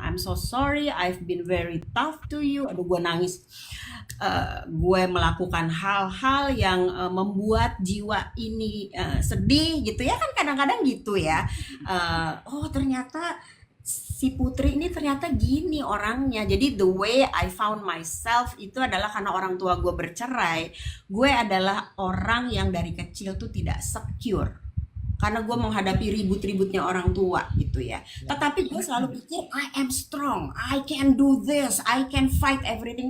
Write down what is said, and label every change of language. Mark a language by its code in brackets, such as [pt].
[en] I'm so sorry, I've been very tough to you. [id] Aduh, gue nangis. Gue melakukan hal-hal yang membuat jiwa ini sedih gitu ya, kan kadang-kadang gitu ya. Oh ternyata si Putri ini ternyata gini orangnya. Jadi [en] the way I found myself [id] itu adalah karena orang tua gue bercerai. Gue adalah orang yang dari kecil tuh tidak secure, karena gue menghadapi ribut-ributnya orang tua gitu ya. Tetapi gue selalu pikir [en] I am strong, I can do this, I can fight everything.